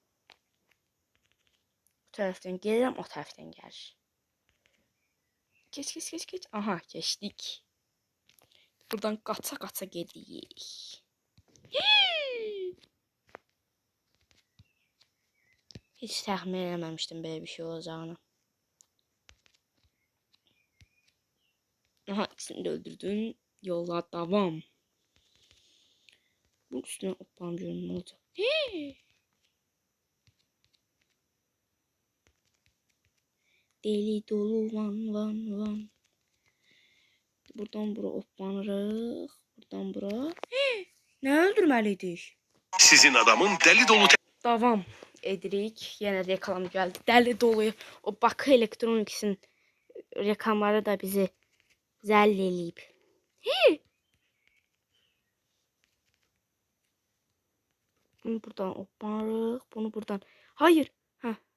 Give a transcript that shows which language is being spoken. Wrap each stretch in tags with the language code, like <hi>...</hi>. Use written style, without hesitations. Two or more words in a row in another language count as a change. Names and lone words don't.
<az>Bu tərəfdən gəlirəm, o tərəfdən gəlir. Geç. Aha, keçdik. Buradan qaça gedirik. Hiç təxmin eləməmişdim belə bir şey olacağını. Aha, ikisini de öldürdün.</az> <tr>Yola devam. Bunun üstüne hoppan görün ne olacak. Deli dolu van.</tr> <az>Buradan bura hoppanırıq. Buradan bura. Ne öldürməliydik? Sizin adamın deli dolu Davam edirik. Yenə reklam gəldi. Dəli dolu. O Bakı Elektroniksin reklamları da bizi zəll eləyib. Bunu buradan hopparıq. Bunu buradan. Hayır. Hə.</az>